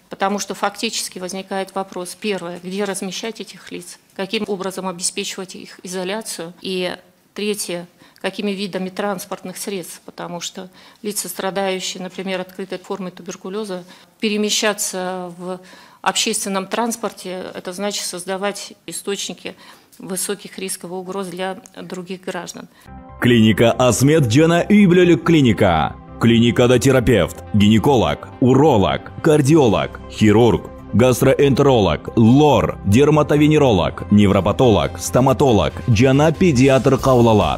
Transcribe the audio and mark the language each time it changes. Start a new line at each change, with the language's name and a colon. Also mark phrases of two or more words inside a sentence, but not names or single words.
Russian: Потому что фактически возникает вопрос, первое, где размещать этих лиц, каким образом обеспечивать их изоляцию, и третье, какими видами транспортных средств, потому что лица, страдающие, например, открытой формой туберкулеза, перемещаться в общественном транспорте, это значит создавать источники высоких рисков и угроз для других граждан.
Kyrgyz: Клиника Асмет жана үй бүлөлүк клиника. Клиникада терапевт, гинеколог, уролог, кардиолог, хирург, гастроэнтеролог, лор, дерматовенеролог, невропатолог, стоматолог жана педиатр кабыл алат.